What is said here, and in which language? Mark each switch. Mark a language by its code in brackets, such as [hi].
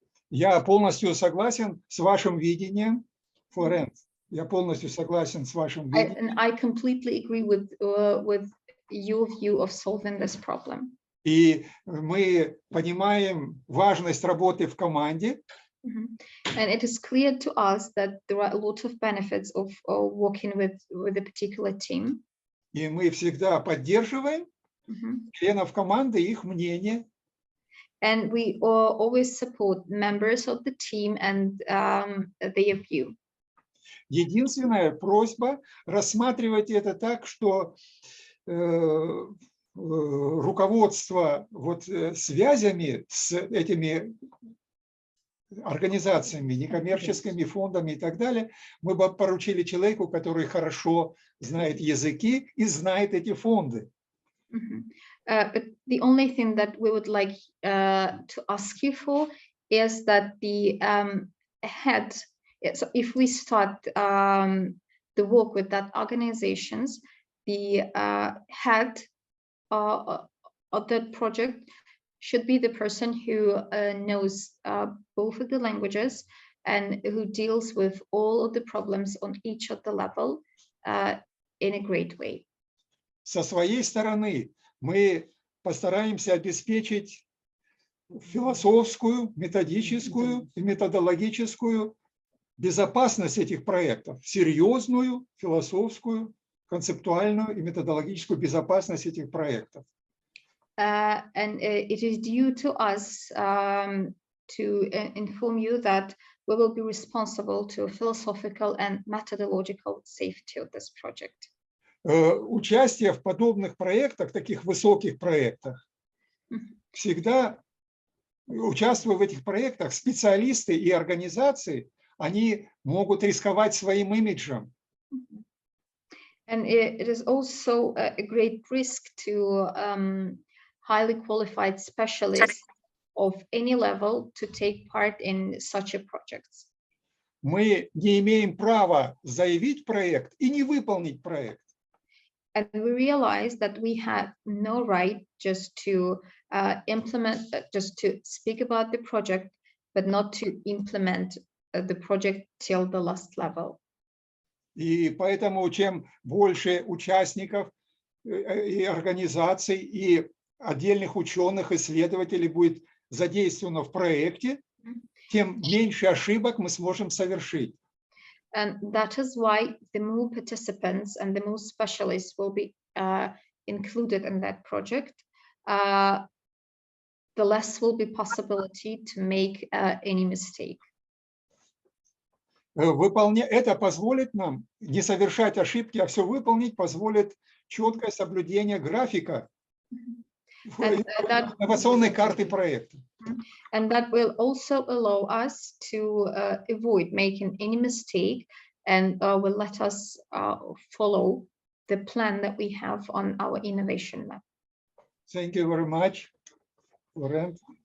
[ru] Я полностью согласен с вашим видением, Флоренс. Я полностью согласен с вашим видением. [en] And I completely agree with your view of solving this problem. [ru] И мы понимаем важность работы в команде. [en] And it is clear to us that there are a lot of benefits of working with a particular team. [ru] И мы всегда поддерживаем членов команды, их мнение. [en] And we always support members of the team and their view. [ru] Единственная просьба рассматривать это так, что руководство связями с этими организациями, некоммерческими фондами и так далее, мы бы поручили человеку, который хорошо знает языки и знает эти фонды. [en] But the only thing that we would like to ask you for is that the head, so if we start the work with that organizations, the head of that project should be the person who knows both of the languages and who deals with all of the problems on each of the level in a great way. [ru] Со своей стороны мы постараемся обеспечить философскую, методическую и методологическую безопасность этих проектов, серьезную философскую, концептуальную и методологическую безопасность этих проектов. [en] And it is due to us to inform you that we will be responsible to philosophical and methodological safety of this project. [ru] Участие в подобных проектах, таких высоких проектах, всегда участвуя в этих проектах, специалисты и организации, они могут рисковать своим имиджем. [en] And it is also a great risk to highly qualified specialists of any level to take part in such a project. [ru] Мы не имеем права заявить проект и не выполнить проект. [en] And we realize that we have no right just to implement, just to speak about the project, but not to implement the project till the last level. [ru] И поэтому чем больше участников и организаций, и отдельных ученых, исследователей будет задействовано в проекте, тем меньше ошибок мы сможем совершить. [en] And that is why the more participants and the more specialists will be included in that project, the less will be possibility to make any mistake. [ru] Это позволит нам не совершать ошибки, а все выполнить, позволит четкое соблюдение графика инновационной карты проекта. [en] And that will also allow us to avoid making any mistake and will let us follow the plan that we have on our innovation map. Thank you very much, Laurent.